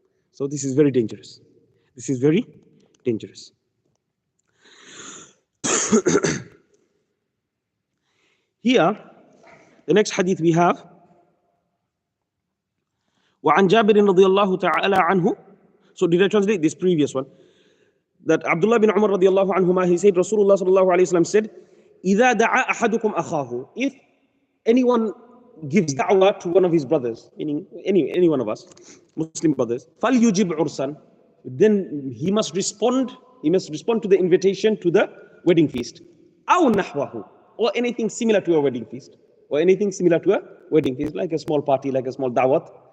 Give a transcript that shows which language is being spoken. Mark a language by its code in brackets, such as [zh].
[en] So this is very dangerous. This is very dangerous. Here, the next hadith we have, [ar] وعن جابر رضي الله تعالى عنه. [en] So did I translate this previous one? That Abdullah bin Umar [ar] رضي الله عنهما, [en] he said, Rasulullah [ar] صلى الله عليه وسلم [en] said, [ar] إذا دعا أحدكم أخاه. [en] If anyone gives da'wah to one of his brothers, meaning any one of us, Muslim brothers, [ar] فَلْيُجِبْ عُرْسًا. [en] Then he must respond to the invitation to the wedding feast. [ar] أَوْ نَحْوَهُ. [en] Or anything similar to a wedding feast. Or anything similar to a wedding feast, like a small party, like a small da'wat.